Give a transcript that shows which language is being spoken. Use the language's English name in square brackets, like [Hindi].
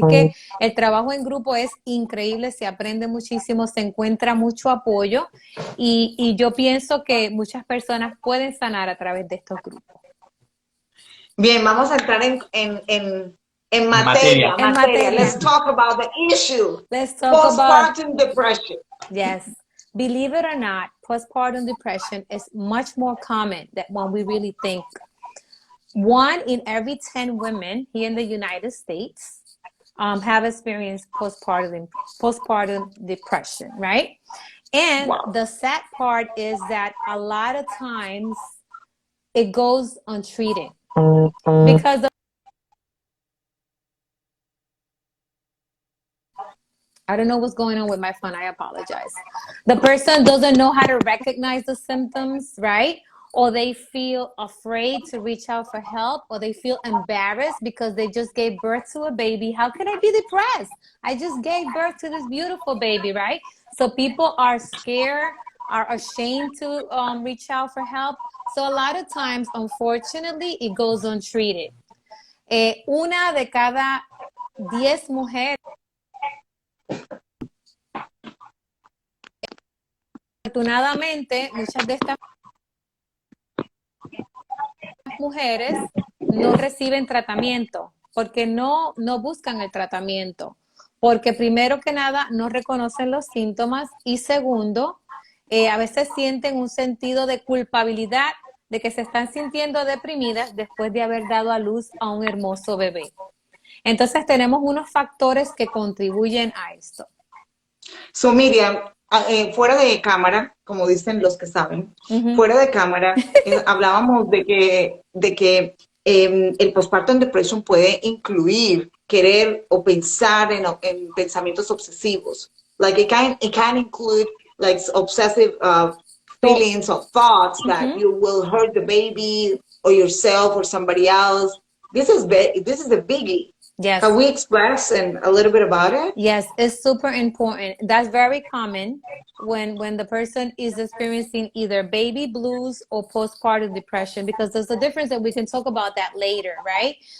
[Spanish] Así que el trabajo en grupo es increíble, se aprende muchísimo, se encuentra mucho apoyo y yo pienso que muchas personas pueden sanar a través de estos grupos. Bien, vamos a entrar en materia. [English] Let's talk about the issue. Let's talk Postpartum depression. Yes. Believe it or not, postpartum depression is much more common than when we really think. 1 in every 10 women here in the United States have experienced postpartum depression, right? And the sad part is that a lot of times it goes untreated because I don't know what's going on with my phone. I apologize. The person doesn't know how to recognize the symptoms, right? Or they feel afraid to reach out for help, or they feel embarrassed because they just gave birth to a baby. How can I be depressed? I just gave birth to this beautiful baby, right? So people are scared, are ashamed to reach out for help. So a lot of times, unfortunately, it goes untreated. [Spanish] Una de cada 10 mujeres, afortunadamente, muchas de estas mujeres no reciben tratamiento porque no buscan el tratamiento, porque primero que nada no reconocen los síntomas y segundo, a veces sienten un sentido de culpabilidad de que se están sintiendo deprimidas después de haber dado a luz a un hermoso bebé. Entonces tenemos unos factores que contribuyen a esto. So, Myriam, fuera de cámara, como dicen los que saben, fuera de cámara, hablábamos de que el postpartum depression puede incluir querer o pensar en pensamientos obsesivos. [English] Like it can include like obsessive feelings or thoughts that you will hurt the baby or yourself or somebody else. This is a biggie. Yes. Can we express a little bit about it? Yes, it's super important. That's very common when the person is experiencing either baby blues or postpartum depression, because there's a difference, and we can talk about that later, right?